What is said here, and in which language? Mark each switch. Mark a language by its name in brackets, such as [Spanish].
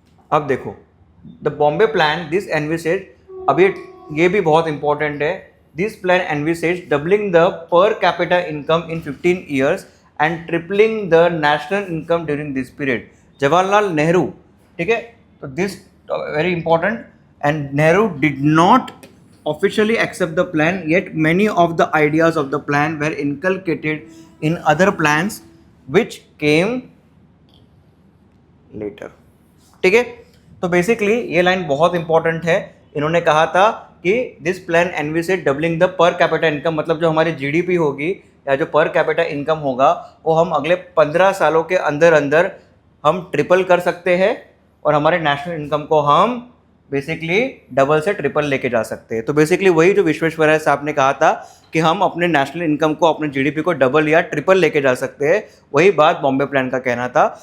[Hindi] अब देखो, [English] the Bombay plan this envisages, [Hindi] अभी ये भी बहुत इंपॉर्टेंट है, [English] This plan envisages doubling the per capita income in 15 years and tripling the national income during this period. Jawaharlal Nehru, [Hindi] ठीक है, तो [English] This very important, and Nehru did not officially accept the plan, yet many of the ideas of the plan were inculcated in other plans which came later। [Hindi] ठीक है, तो basically ये line बहुत important है। इन्होंने कहा था कि [English] this plan envisages doubling the per capita income, [Hindi] मतलब जो हमारी जीडीपी होगी या जो पर कैपिटा इनकम होगा वो हम अगले 15 सालों के अंदर अंदर हम ट्रिपल कर सकते हैं और हमारे नेशनल इनकम को हम बेसिकली डबल से ट्रिपल लेके जा सकते हैं। तो बेसिकली वही जो विश्वेश्वरैया साहब ने कहा था कि हम अपने नेशनल इनकम को, अपने जीडीपी को डबल या ट्रिपल लेके जा सकते हैं, वही बात बॉम्बे प्लान का कहना था।